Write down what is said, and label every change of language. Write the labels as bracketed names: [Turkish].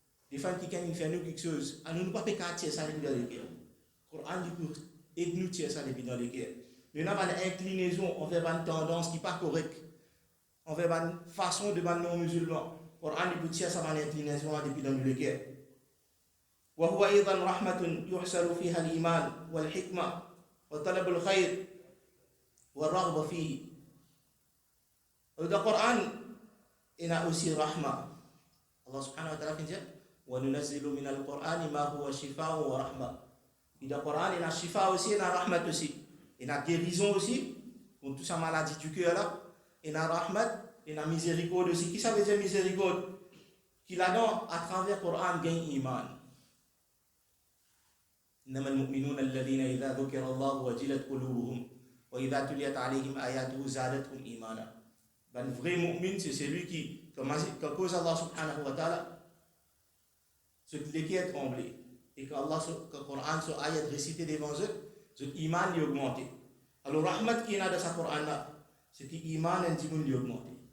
[French] Les femmes qui viennent faire nous quelque chose, à nous ne pas faire tirer ça depuis dans les cœurs. Coran dit pour aider nous tirer ça depuis dans les cœurs. Nous n'avons pas d'inclinaison envers une tendance qui n'est pas correcte, envers une façon de non musulman. Coran dit pour tirer ça dans l'inclinaison depuis dans les cœurs. [Arabic] وهو أيضا رحمة يحصل فيها الإيمان والحكمة وطلب الخير والرغبة فيه. [French] Dans le Coran, il y a aussi rahma. [Arabic] Allah subhanahu wa ta'ala [French] dit [Arabic] وَنُنَزِّلُ مِنَ الْقُرْآنِ مَا هُوَ شِفَاءٌ وَرَحْمَةٌ. [French] Dans le Coran, il y a shifa aussi, il y a rahmat aussi. Il y a guérison aussi, pour toute sa maladie du cœur là. Il y a rahmat, il y a miséricorde aussi. Qui ça veut dire miséricorde? Qui là-dedans, à travers le Coran, gagne iman. [Arabic] إنما المؤمنون الذين إذا ذكر الله وجلت قلوبهم وإذا تليت عليهم آياته زادتهم إيمانا. [French] Ben, le vrai mu'min, c'est celui qui, comme cause Allah subhanahu wa ta'ala, ce qui est tremblé. Et que Allah, que le Coran, ce ayat récité devant eux, ce iman est augmenté. Alors, rahmat qui est là dans ce Coran là, c'est que l'iman est augmenté.